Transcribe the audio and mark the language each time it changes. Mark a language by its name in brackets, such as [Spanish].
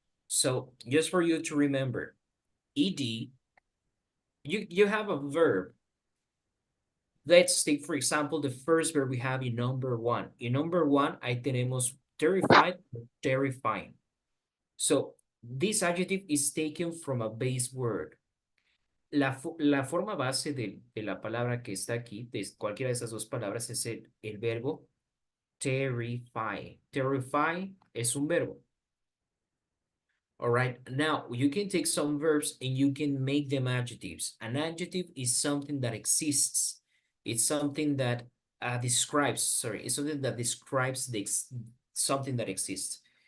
[English] So just for you to remember, ED, you have a verb. Let's take, for example, the first verb we have in number one. In number one, [Spanish] ahí tenemos [English] terrified, terrifying. So this adjective is taken from a base word. [Spanish] La forma base de la palabra que está aquí, de cualquiera de esas dos palabras, es el verbo terrify. Terrify es un verbo. [English] All right, now you can take some verbs and you can make them adjectives. An adjective is something that exists. It's something that describes, sorry, is something that describes something that exists.